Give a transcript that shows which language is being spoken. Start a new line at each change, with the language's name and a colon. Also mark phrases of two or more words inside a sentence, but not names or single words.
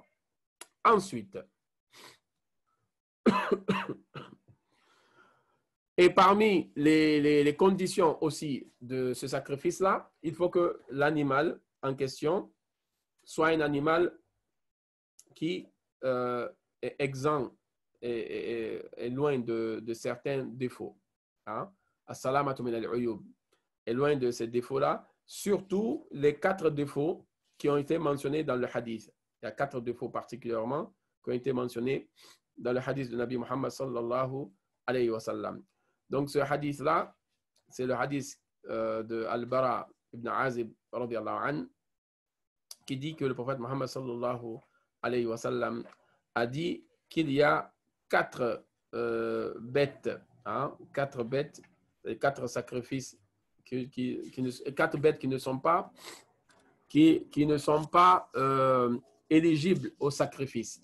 French: Ensuite, et parmi les conditions aussi de ce sacrifice-là, il faut que l'animal en question soit un animal qui est exempt et loin de certains défauts. Hein?
Arabic: السلامة من العيوب.
French: Est loin de ces défauts-là, surtout les 4 défauts qui ont été mentionnés dans le hadith. Il y a 4 défauts particulièrement qui ont été mentionnés dans le hadith de
Arabic: نبي محمد صلى الله عليه وسلم.
French: Donc ce hadith-là, c'est le hadith de Al-Bara ibn Azib
Arabic: رضي الله عنه
French: qui dit que le prophète Muhammad
Arabic: صلى الله عليه وسلم
French: a dit qu'il y a 4 bêtes, 4 bêtes, 4 sacrifices, 4 bêtes qui ne sont pas éligibles au sacrifice.